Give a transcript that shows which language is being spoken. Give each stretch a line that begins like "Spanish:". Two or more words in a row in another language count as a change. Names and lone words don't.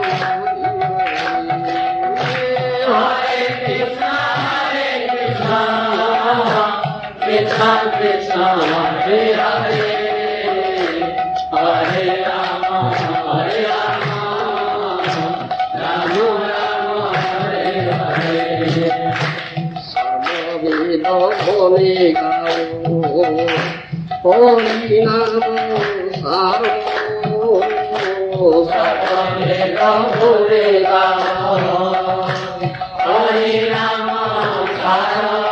Sanskrit: हरे कृष्ण, कृष्ण कृष्ण, हरे हरे, हरे राम, हरे राम, राम राम, हरे हरे.
Bangla: সর্ববেদ বলে গাও হরি নাম সার সর্ববেদ বলে গাও, হরি নাম সার।